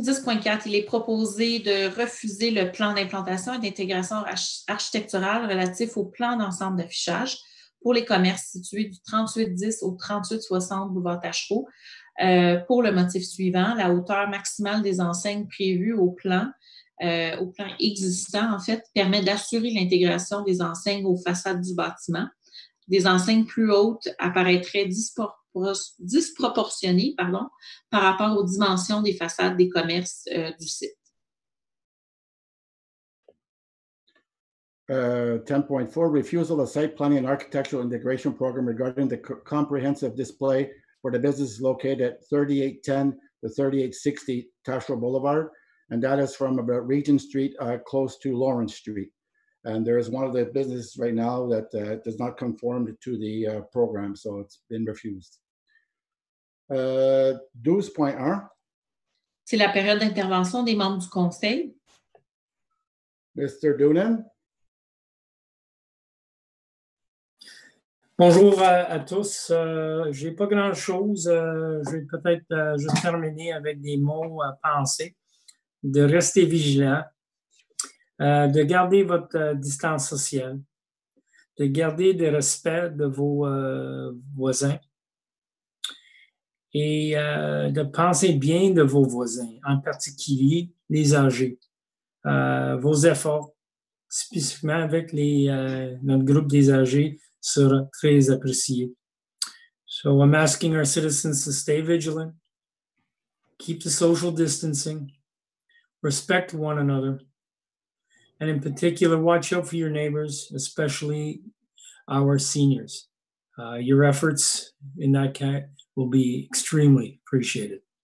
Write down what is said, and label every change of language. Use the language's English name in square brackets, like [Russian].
[French] 10.4, il est proposé de refuser le plan d'implantation et d'intégration architecturale relatif au plan d'ensemble d'affichage pour les commerces situés du 3810 au 3860 boulevard Tachereau pour le motif suivant, la hauteur maximale des enseignes prévues au plan existant, en fait, permet d'assurer l'intégration des enseignes aux façades du bâtiment. Des enseignes plus hautes apparaîtraient disproportionnées par rapport aux dimensions des façades des commerces du site. [English] 10.4, refusal of site planning and architectural integration program regarding the comprehensive display for the business located at 3810 to 3860 Tachereau Boulevard, and that is from about Regent Street close to Lawrence Street. And there is one of the businesses right now that does not conform to the program, so it's been refused. 12.1. [French] C'est la période d'intervention des membres du conseil. [English] Mr. Doonan. [French] Bonjour à tous. Je n'ai pas grand-chose. Je vais peut-être juste terminer avec des mots à penser. De rester vigilant. De garder votre distance sociale, de garder le respect de vos voisins et de penser bien de vos voisins, en particulier les âgés. Vos efforts, spécifiquement avec notre groupe des âgés, sera très apprécié. [English] So I'm asking our citizens to stay vigilant, keep the social distancing, respect one another, and in particular, watch out for your neighbors, especially our seniors. Your efforts in that case will be extremely appreciated.